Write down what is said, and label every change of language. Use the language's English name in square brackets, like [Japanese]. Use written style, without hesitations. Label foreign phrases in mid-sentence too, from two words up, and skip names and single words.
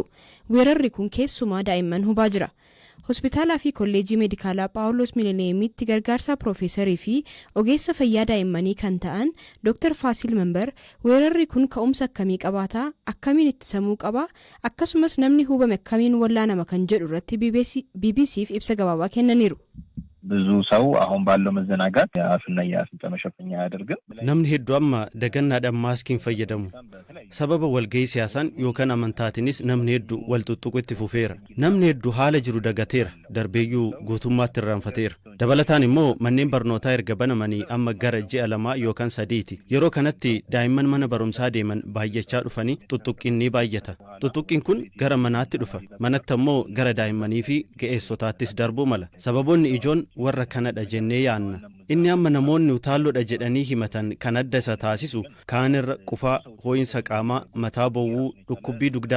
[Oromo] Weerarri kun keessumaa daa'imman hubaa jira. Hospitaalaa fi kolleejii meedikaalaa Paawuloos Milineemitti gargaarsaa Piroofeesarii fi ogeessa fayyaa daa'immanii kan ta'an Dr. Faasil Member weerarri kun ka'umsa akkamii qabaataa, akkamiin ittisamuu qaba, akkasumas namni hubame akkamiin wallaanama kan jedhu irratti BBC'f ibsa gabaabaa kennaniiru. [Amharic] ብዙ ሰው አሁን ባለው መዘናጋት አፍና ያፍንጫ መሸፈኛ ያደርጋል [Oromo] namni hedduu amma dagannaadhaan maaskiin fayyadamu sababa walgahii siyaasaan yookaan amantaatiinis namni hedduu wal tuttuqu itti fufeera namni hedduu haala jiru dagateera darbeeyyuu guutummaatti irraanfateera dabalataan immoo manneen barnootaa erga banamanii amma gara ji'a 2 yookaan 3ti yeroo kanatti daa'imman mana barumsaa deeman baay'achaa dhufanii tuttuqqiin ni baay'ata tuttuqqiin kun gara manaatti dhufa manatti immoo gara daa'immanii fi ga'eessotaattis darbuu mala sababoonni ijoon warra kanadha jennee yaanna inni amma namoonni utaalloodha jedhanii himatan kan adda isa taasisu kaanirra qufaa hoo'insa qaamaa mataa bowwuu dhukkubbii dugdaa